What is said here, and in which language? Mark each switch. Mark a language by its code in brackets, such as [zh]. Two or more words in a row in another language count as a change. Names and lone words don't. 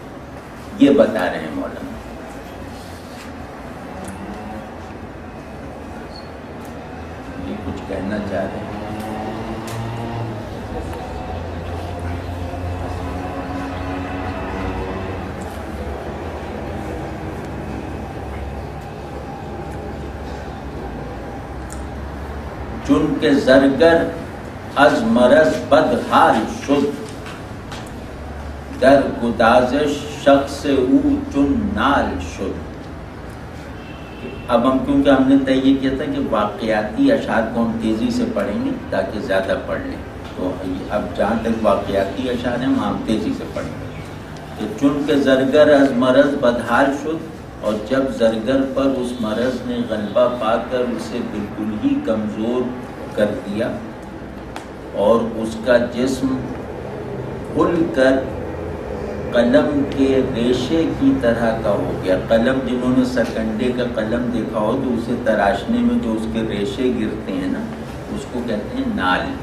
[ur] یہ بتا رہے ہیں مولانا. یہ کچھ کہنا چاہ رہے ہیں. [fa] چن کے زرگر از مرض بدحال شد، در گدازش شخص او چن نال شد. [ur] اب کیونکہ ہم نے طے یہ کیا تھا کہ واقعاتی اشعار کو ہم تیزی سے پڑھیں گے تاکہ زیادہ پڑھ لیں. تو اب جہاں تک واقعاتی اشعار ہیں وہاں ہم تیزی سے پڑھیں گے. [fa] تو چن کے زرگر از مرض بدحال شد، [ur] اور جب زرگر پر اس مرض نے غلبہ پا کر اسے بالکل ہی کمزور کر دیا اور اس کا جسم کھل کر قلم کے ریشے کی طرح کا ہو گیا. قلم جنہوں نے سرکنڈے کا قلم دیکھا ہو تو اسے تراشنے میں جو اس کے ریشے گرتے ہیں نا، اس کو کہتے ہیں نال.